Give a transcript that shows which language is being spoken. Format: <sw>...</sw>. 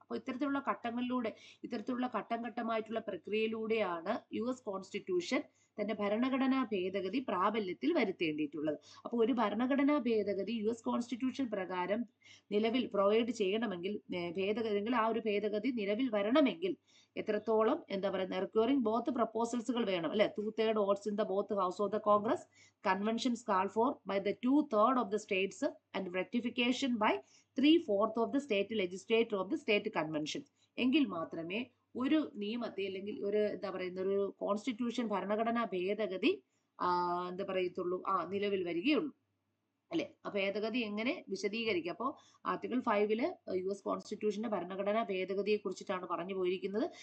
<ml>അപ്പോൾ ഇത്തരത്തിലുള്ള ഘട്ടങ്ങളിലൂടെ, ഇത്തരത്തിലുള്ള ഘട്ടം ഘട്ടമായിട്ടുള്ള പ്രക്രിയയിലൂടെയാണ് US കോൺസ്റ്റിറ്റ്യൂഷൻ തന്റെ ഭരണഘടനാ ഭേദഗതി പ്രാബല്യത്തിൽ വരുത്തേണ്ടിയിട്ടുള്ളത്. അപ്പോൾ ഒരു ഭരണഘടനാ ഭേദഗതി US കോൺസ്റ്റിറ്റ്യൂഷൻ പ്രകാരം നിലവിൽ പ്രൊവൈഡ് ചെയ്യണമെങ്കിൽ, ഭേദഗതി ആ ഒരു ഭേദഗതി നിലവിൽ വരണമെങ്കിൽ എത്രത്തോളം എന്താ പറയുക, റിക്വയറിംഗ് ബോത്ത് പ്രപ്പോസൽസുകൾ വേണം അല്ലെ.</ml> <en>2/3 votes in the both house of the Congress, conventions call for by the 2/3 of the states and ratification by 3/4 of the state legislature of the state convention.</en> <ml>എങ്കിൽ മാത്രമേ ഒരു നിയമത്തെ അല്ലെങ്കിൽ ഒരു എന്താ പറയുന്ന ഒരു കോൺസ്റ്റിറ്റ്യൂഷൻ ഭരണഘടനാ ഭേദഗതി എന്താ പറയത്തുള്ളൂ, നിലവിൽ വരികയുള്ളൂ അല്ലെ. ആ ഭേദഗതി എങ്ങനെ വിശദീകരിക്കുക. അപ്പോൾ ആർട്ടിക്കിൾ 5 US കോൺസ്റ്റിറ്റ്യൂഷന്റെ ഭരണഘടനാ ഭേദഗതിയെ കുറിച്ചിട്ടാണ് പറഞ്ഞു പോയിരിക്കുന്നത്.</ml>